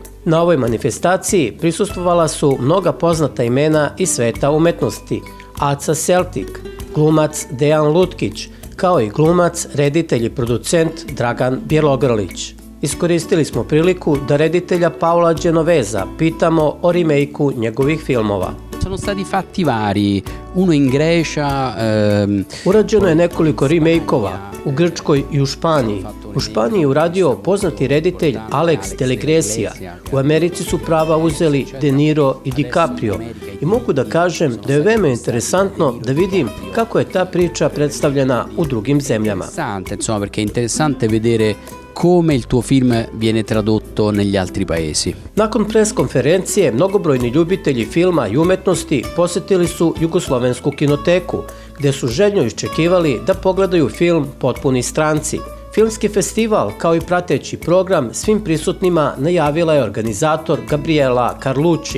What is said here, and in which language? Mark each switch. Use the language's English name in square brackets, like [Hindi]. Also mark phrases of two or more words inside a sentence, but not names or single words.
[Serbian] Na ovoj manifestaciji prisustvovala su mnoga poznata imena iz sveta umetnosti, Aca Celtic, glumac Dejan Lutkić, kao i glumac, reditelj i producent Dragan Bjelogrlić. Iskoristili smo priliku da reditelja Paola Genovesa pitamo o remake-u njegovih filmova. [Italian] Sono stati fatti vari, uno in Grecia. [Serbian] Urađeno je nekoliko remake-ova u Grčkoj i u Španiji. U Španiji je uradio poznati reditelj Alex de la Iglesia. U Americi su prava uzeli De Niro i DiCaprio. I mogu da kažem da je veoma interesantno da vidim kako je ta priča predstavljena u drugim zemljama. [Italian] Insomma, perché è interessante vedere come il tuo film viene tradotto negli altri paesi. [Serbian] Nakon pres konferencije, mnogobrojni ljubitelji filma i umetnosti posetili su Jugoslovensku kinoteku, gde su željno iščekivali da pogledaju film Potpuni stranci. Filmski festival, kao i prateći program, svim prisutnima najavila je organizator Gabriela Carlucci.